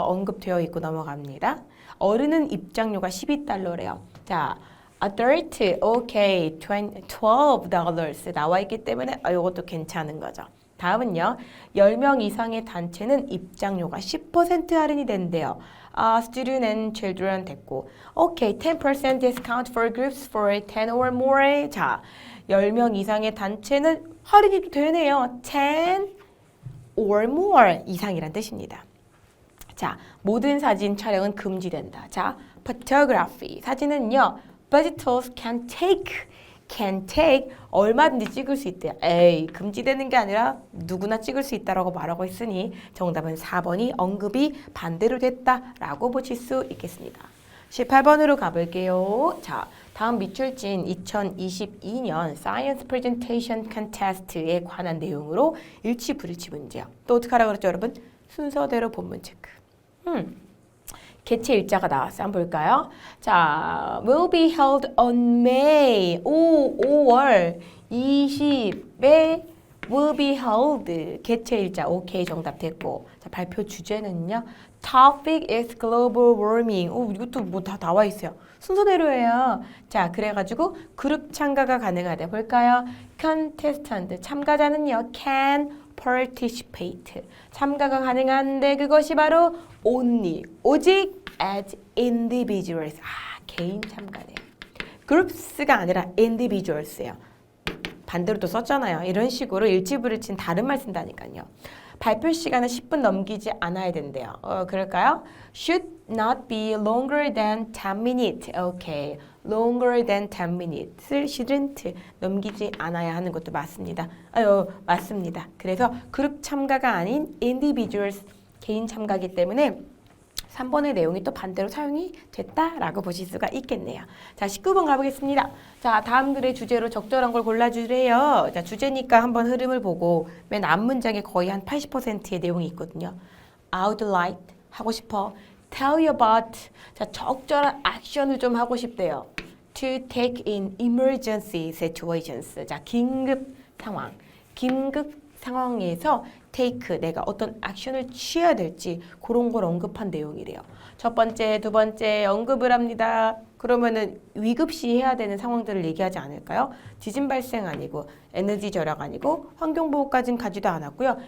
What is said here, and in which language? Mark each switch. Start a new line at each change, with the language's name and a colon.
Korean: 언급되어 있고 넘어갑니다. 어른은 입장료가 12달러래요. 자, adult, 오케이, $12 나와 있기 때문에 이것도 괜찮은 거죠. 다음은요. 10명 이상의 단체는 입장료가 10% 할인이 된대요.
English: Student and children
Korean: 됐고. 오케이,
English: 10% discount for groups for 10 or more.
Korean: 자, 10명 이상의 단체는 할인이 되네요.
English: 10 or more
Korean: 이상이란 뜻입니다. 자, 모든 사진 촬영은 금지된다. 자, photography. 사진은요.
English: visitors can take
Korean: 얼마든지 찍을 수 있대요. 에이, 금지되는 게 아니라 누구나 찍을 수 있다라고 말하고 있으니 정답은 4번이 언급이 반대로 됐다라고 보실 수 있겠습니다. 18번으로 가볼게요. 자, 다음 밑줄진 2022년 Science Presentation Contest에 관한 내용으로 일치 불일치 문제요. 또 어떻게 하라고 그랬죠, 여러분? 순서대로 본문 체크. 개최 일자가 나왔어요. 한번 볼까요? 자,
English: will be held on
Korean: May 5월 20일에
English: will be held
Korean: 개최 일자. 오케이, 정답 됐고. 자, 발표 주제는요.
English: Topic is global warming.
Korean: 이것도 뭐 다 나와 있어요. 순서대로예요. 자, 그래가지고 그룹 참가가 가능하대. 볼까요? contestant 참가자는요.
English: can participate
Korean: 참가가 가능한데 그것이 바로 only 오직
English: as individuals
Korean: 개인 참가네요. groups가 아니라 individuals예요. 반대로 또 썼잖아요. 이런 식으로 일치불일치는 다른 말 쓴다니까요. 발표 시간은 10분 넘기지 않아야 된대요. 그럴까요?
English: Should not be longer than 10 minutes.
Korean: 오케이.
English: longer than 10 minutes를
Korean: shouldn't 넘기지 않아야 하는 것도 맞습니다. 맞습니다. 그래서 그룹 참가가 아닌 individuals 개인 참가이기 때문에 3번의 내용이 또 반대로 사용이 됐다라고 보실 수가 있겠네요. 자, 19번 가보겠습니다. 자, 다음 글의 주제로 적절한 걸 골라주래요. 자, 주제니까 한번 흐름을 보고 맨 앞문장에 거의 한 80%의 내용이 있거든요.
English: I would like
Korean: 하고 싶어.
English: Tell you about
Korean: 자, 적절한 액션을 좀 하고 싶대요.
English: To take in emergency situations.
Korean: 자, 긴급 상황. 긴급 상황에서 take 내가 어떤 액션을 취해야 될지 그런 걸 언급한 내용이래요. 첫 번째, 두 번째 언급을 합니다. 그러면은 위급시 해야 되는 상황들을 얘기하지 않을까요? 지진 발생 아니고 에너지 절약 아니고 환경보호까지는 가지도 않았고요.